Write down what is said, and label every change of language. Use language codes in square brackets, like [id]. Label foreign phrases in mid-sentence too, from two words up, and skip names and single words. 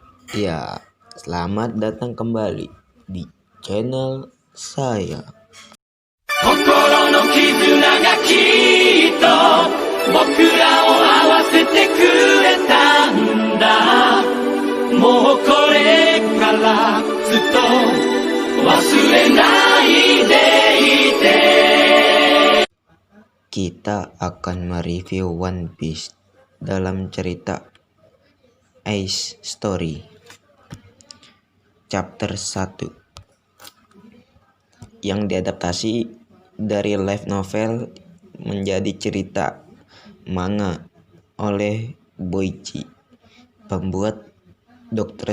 [id] Ya, selamat datang kembali di channel saya. [ja] 心の絆がきっと僕らを合わせてくれたんだ。もうこれからずっと忘れないでいて。 [id] Kita akan mereview One Piece dalam cerita Ace Story Chapter 1 yang diadaptasi dari [en] light novel [id] menjadi cerita manga oleh Boichi, pembuat Dr.